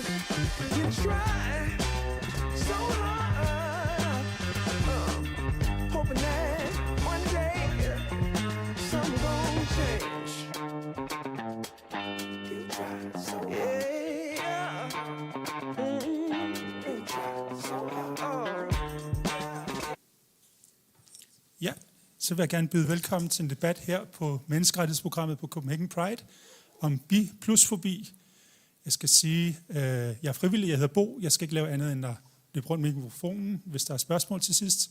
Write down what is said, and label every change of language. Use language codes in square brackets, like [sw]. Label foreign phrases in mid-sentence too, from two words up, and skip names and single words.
[en] You try so hard, hoping that one day something gon' change. You try so hard. Yeah. You try so hard. [da] Ja, så vil jeg gerne byde velkommen til en debat her på menneskerettighedsprogrammet på Copenhagen Pride om bi-plus-fobi. Jeg skal sige, jeg er frivillig, jeg hedder Bo. Jeg skal ikke lave andet end at løbe rundt med mikrofonen, hvis der er spørgsmål til sidst.